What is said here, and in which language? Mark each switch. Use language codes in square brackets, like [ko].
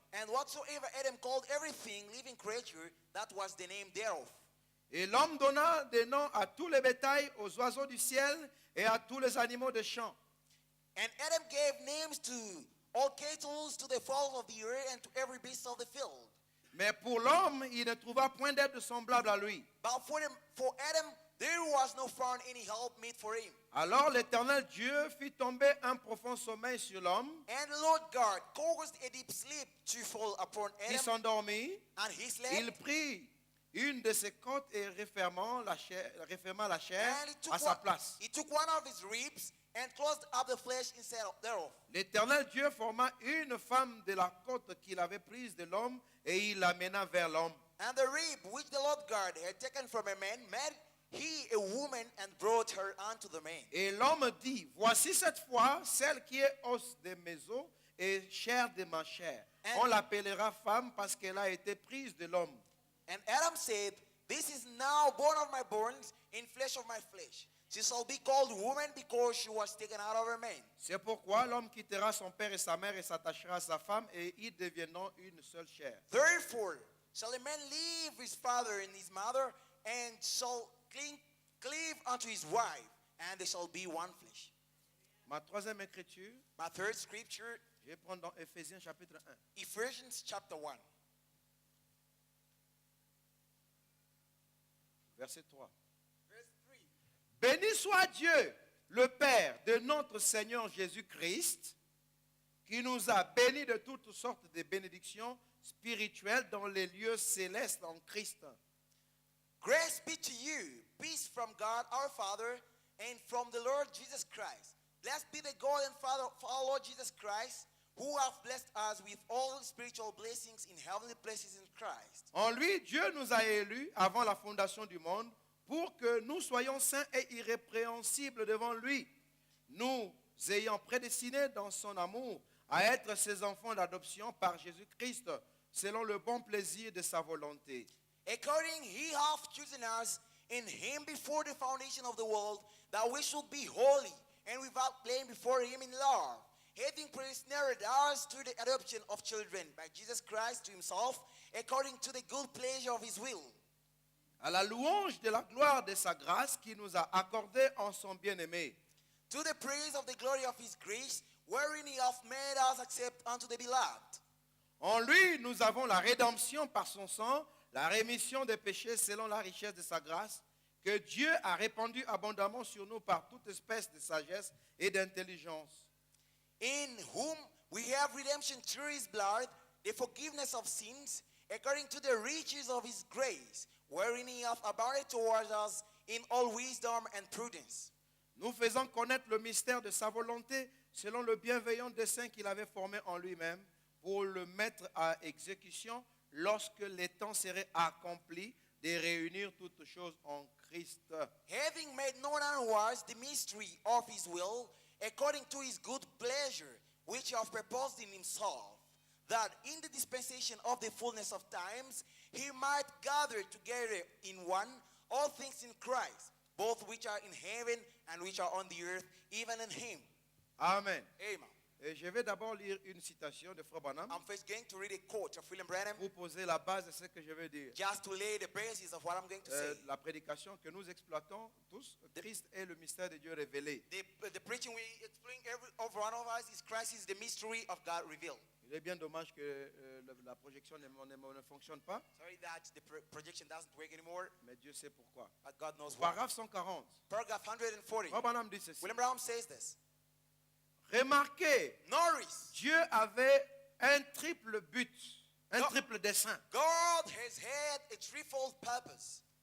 [en] And whatsoever Adam called everything living creature, that was the name thereof. [fr] Et l'homme donna des noms à tous les bétails, aux oiseaux du ciel et à tous les animaux des champs. [en] And Adam gave names to all cattle, to the fowls of the air, and to every beast of the field. [fr] Mais pour l'homme, il ne trouva point d'aide semblable à lui. [en] But for Adam, there was no found any help meet for him. [fr] Alors l'Éternel Dieu fit tomber un profond sommeil sur l'homme, [en] And the Lord God caused a deep sleep to fall upon [fr] qui [en] Adam, [fr] s'endormit. [en] and he slept. [fr] Il prit une de ses côtes et referma la chair [en] And [fr] à sa place. [en] he took one of his ribs and closed up the flesh instead of thereof. [fr] L'Éternel Dieu forma une femme de la côte qu'il avait prise de l'homme et il l'amena vers l'homme. [en] And the rib which the Lord God had taken from a man made he a woman and brought her unto the man. [fr] Et l'homme dit, voici cette fois celle qui est os de mes os et chair de ma chair. [en] And- [fr] On l'appellera femme parce qu'elle a été prise de l'homme. [en] And Adam said, this is now bone of my bones and flesh of my flesh. She shall be called woman because she was taken out of her man. [fr] C'est pourquoi l'homme quittera son père et sa mère et s'attachera à sa femme et ils deviendront une seule chair. [en] Therefore shall a man leave his father and his mother and shall cleave unto his wife, and they shall be one flesh. [fr] Ma troisième écriture, [en] My third scripture, [fr] je vais prendre dans Éphésiens chapitre 1. [en] Ephesians chapter 1, [fr] Verset 3. [en] verse 3. [fr] Béni soit Dieu, le Père de notre Seigneur Jésus-Christ, qui nous a bénis de toutes sortes de bénédictions spirituelles dans les lieux célestes en Christ. [en] Grace be to you, peace from God our Father and from the Lord Jesus Christ. Blessed be the God and Father of our Lord Jesus Christ, who have blessed us with all spiritual blessings in heavenly places in Christ. [fr] En lui, Dieu nous a élus avant la fondation du monde pour que nous soyons saints et irrépréhensibles devant lui, nous ayant prédestinés dans son amour à être ses enfants d'adoption par Jésus-Christ, selon le bon plaisir de sa volonté. [en] According he hath chosen us in him before the foundation of the world, that we should be holy and without blame before him in love, having predestinated us to the adoption of children by Jesus Christ to himself, according to the good pleasure of his will. [fr] À la louange de la gloire de sa grâce qui nous a accordé en son bien-aimé. [en] To the praise of the glory of his grace, wherein he hath made us accept unto the beloved. [fr] En lui, nous avons la rédemption par son sang, la rémission des péchés selon la richesse de sa grâce, que Dieu a répandue abondamment sur nous par toute espèce de sagesse et d'intelligence. [en] In whom we have redemption through his blood, the forgiveness of sins, according to the riches of his grace, wherein he hath abounded towards us in all wisdom and prudence. [fr] Nous faisons connaître le mystère de sa volonté selon le bienveillant dessein qu'il avait formé en lui-même pour le mettre à exécution lorsque les temps seraient accomplis de réunir toutes choses en Christ. [en] Having made known unto us the mystery of his will, according to his good pleasure, which he hath purposed in himself, that in the dispensation of the fullness of times he might gather together in one all things in Christ, both which are in heaven and which are on the earth, even in him. [fr] Amen. [en] Amen. [fr] Et je vais d'abord lire une citation de Frère Branham [en] I'm first going to read a quote of William Branham [fr] pour poser la base de ce que je vais dire. [en] just to lay the basis of what I'm going to say. [fr] La prédication que nous exploitons tous, Christ est le mystère de Dieu révélé. [en] The preaching we explain over one of us is Christ is the mystery of God revealed. [fr] Il est bien dommage que la projection ne fonctionne pas, [en] Sorry that the projection doesn't work anymore, [fr] mais Dieu sait pourquoi. [en] but God knows why. [fr] Paragraphe 140. [en] Paragraph 140. [fr] Frère Branham dit ceci. [en] William Branham says this. [fr] Remarquez, [en] Notice, [fr] Dieu avait un triple but, un Non. triple dessein. [en] God has had a threefold purpose.